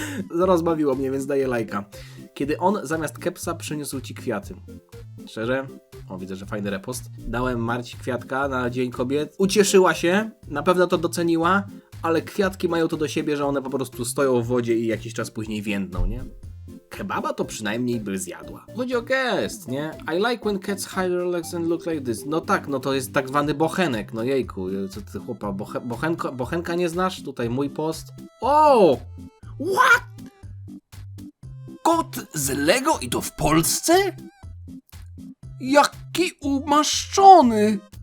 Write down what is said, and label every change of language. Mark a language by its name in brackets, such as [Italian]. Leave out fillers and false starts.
[Polish] Rozbawiło mnie, więc daję lajka. Kiedy on zamiast kepsa przyniósł ci kwiaty. Szczerze? O, widzę, że fajny repost. Dałem Marci kwiatka na Dzień Kobiet. Ucieszyła się, na pewno to doceniła, ale kwiatki mają to do siebie, że one po prostu stoją w wodzie i jakiś czas później więdną, nie? Kebaba to przynajmniej by zjadła. Chodzi o gest, nie? [English] I like when cats hide their legs and look like this. [Polish] No tak, no to jest tak zwany bochenek, no jejku. Co ty, chłopa, bochenka nie znasz? Tutaj mój post. O! [English] What? [Polish] Kot z Lego i to w Polsce? Jaki umaszczony!